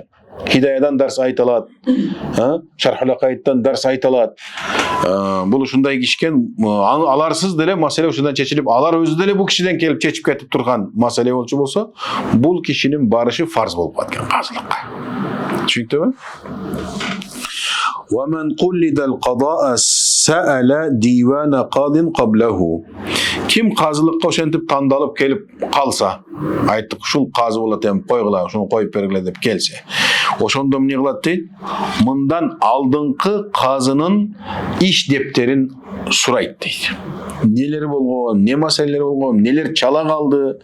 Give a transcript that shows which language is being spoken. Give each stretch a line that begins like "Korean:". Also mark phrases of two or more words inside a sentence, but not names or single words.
Kyrgyz: Хидаядан дарс айтылат, Шархул Акаидтан дарс айтылат. Бул ушундай кишкен, аларсыз деле маселе ушундан чечилип, алар өзү деле бул кишиден келип чечип кетип турган маселе болчу болсо, бул кишинин барышы фарз болуп аткан казылыкка. Түшүнүктүбү?
Arabic: وَمَنْ قُلِّدَ الْقَضَاءَ سَأَلَ دِيوَانَ قَاضٍ قَبْلَهُ.
Kyrgyz: Ким казылыкка ошентип тандалып келип калса, айттык, ушул казы болот эми, койгула, ушуну коюп бергиле деп келсе, ошондо эмне кылат дейт? Мындан алдыңкы казынын иш дептерин сурайт дейт. Нелер болгон, не маселелер болгон, нелер чала калды.